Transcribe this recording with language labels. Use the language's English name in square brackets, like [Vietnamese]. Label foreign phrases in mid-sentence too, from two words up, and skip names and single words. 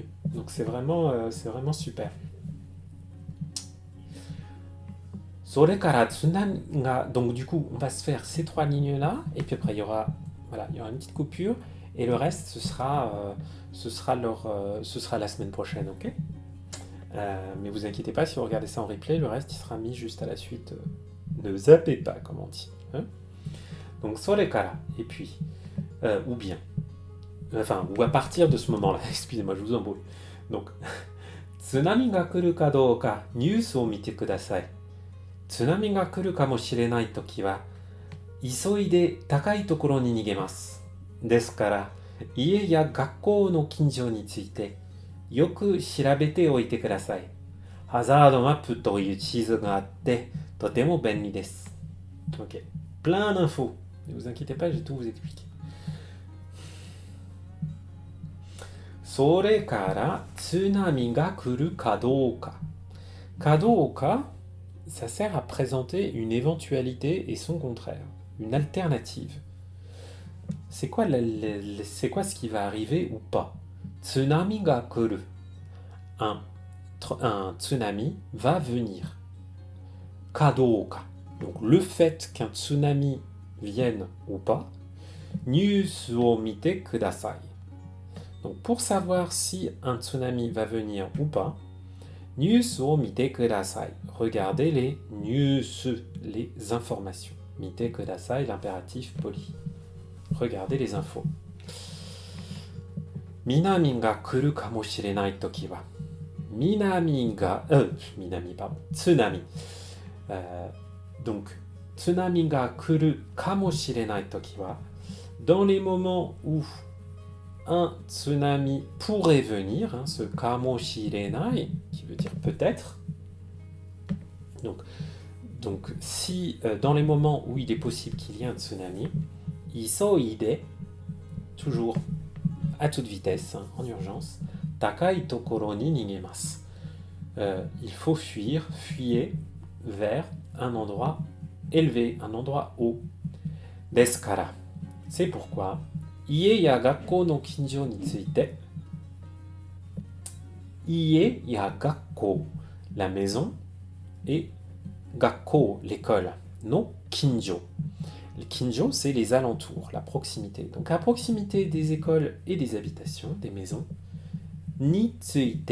[French] Donc, c'est vraiment super. Donc, du coup, on va se faire ces 3 lignes-là et puis après, il y aura une petite coupure et le reste, ce sera la semaine prochaine, ok? Mais vous inquiétez pas, si vous regardez ça en replay, le reste il sera mis juste à la suite. Ne zappez pas, comme on dit. Hein. Donc, それから, et puis, ou bien. Enfin, ou à partir de ce moment-là, excusez-moi, je vous embrouille. Donc, [Japanese] 津波が来るかどうかニュースを見てください。津波が来るかもしれないときは、急いで高いところに逃げます。ですから、家や学校の近所についてよく調べておいてください。ハザードマップという地図があって、とても便利です。Ok. [French] Plein d'infos. Ne vous inquiétez pas, je vais tout vous expliquer. [Japanese] それから津波が来るかどうか。かどうか [French] ça sert à présenter une éventualité et son contraire, une alternative. C'est quoi, c'est quoi ce qui va arriver ou pas? [Japanese] 津波が来る. [French] Un tsunami va venir. [Japanese] かどうか. [French] Donc le fait qu'un tsunami vienne ou pas. [Japanese] ニュースを見てください. [French] Donc pour savoir si un tsunami va venir ou pas, [Japanese] ニュースを見てください. [French] Regardez les news, les informations. [Japanese] 見てください, [French] l'impératif poli. Regardez les infos. [Japanese] みなみが来るかもしれないときは. Minami, [French] pardon. Tsunami. [Japanese] Donc, 津波が来るかもしれないときは. [French] Dans les moments où un tsunami pourrait venir, hein, ce kamoshirenai, qui veut dire peut-être. Donc si dans les moments où il est possible qu'il y ait un tsunami, isoide, toujours à toute vitesse, hein, en urgence, [Japanese] 高いところに逃げます. [French] Il faut fuir, fuyez vers un endroit élevé, un endroit haut. [Japanese] ですから. [French] C'est pourquoi, [Japanese] 家や学校の近所について、家や学校, [French] la maison, et gakko, l'école, [Japanese] の近所. [French] Les kinjo, c'est les alentours, la proximité. Donc à proximité des écoles et des habitations, des maisons, [Japanese] について.